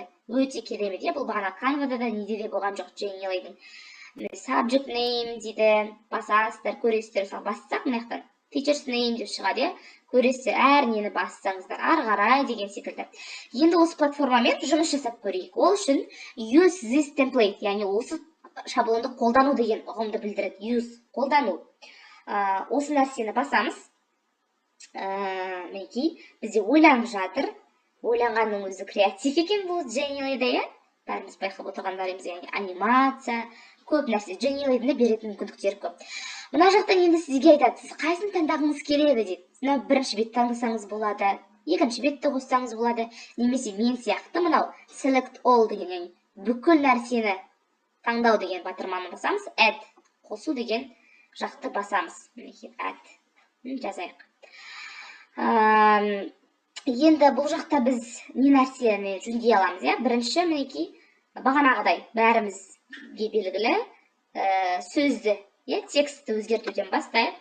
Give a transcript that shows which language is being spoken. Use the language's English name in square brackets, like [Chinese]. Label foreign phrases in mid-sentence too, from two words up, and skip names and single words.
[Kazakh] Өте керемет, бұл бағана Canva'да да неде де болған жоқ, Genially'дің. [English] Subject name [Kazakh] дейді, басасыздар, көресіздер, бассақ, мынаяқтан [English] Teacher's name [Kazakh] деп шығады, көресіздер, әр нені бассаңыздар, ары қарай деген секілді. Енді осы платформамен жұмыс жасап көрейік. [English] Ол үшін use this template, [Kazakh] яғни осы шаблонды қолдану деген ұғымды білдіреді. Use, қолдану. Осы нәрсені басамыз. Мінекей, бізде ойланып жатыр. Ойланғанның өзі креатив екен бұл Genially'да, бәріміз байқап отырғандарымыз, яғни анимация, көп нәрсе. Genially'да беретін мүмкіндіктер көп. Мына жақтан енді сізге айтады, сіз қайсын таңдағыңыз келеді дейді. Бірінші бет таңдасаңыз болады, екінші бетті қоссаңыз болады, немесе мен сияқты мынау [English] select all [Kazakh] деген, яғни бүкіл нәрсені таңдау деген батырманы басамыз, add, қосу деген жақты басамыз. Add, жазайық. Енді бұл жақта біз не нәрсені жүндей аламыз, бірінші мінекей бағанағыдай бәрімізге белгілі сөзді, текстті өзгертуден бастайық.